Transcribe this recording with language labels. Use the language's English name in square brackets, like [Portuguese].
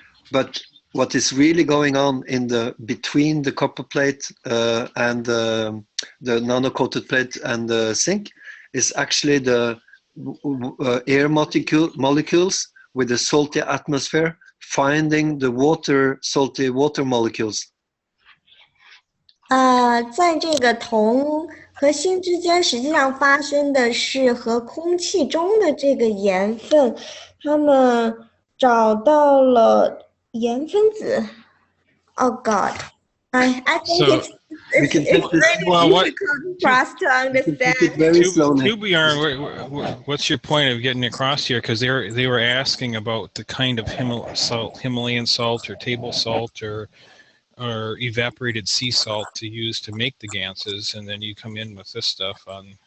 [English] but what is really going on in between the copper plate and the nano-coated plate and the sink is actually the air molecules with the salty atmosphere finding the salty water molecules. [Chinese] 在这个铜和锌之间，实际上发生的是和空气中的这个盐分，他们找到了盐分子。 [English] Oh God, I think it's really difficult for us to understand. Tubiar, what's your point of getting across here? Because they were asking about the kind of Himalayan salt or table salt or evaporated sea salt to use to make the ganses, and then you come in with this stuff on.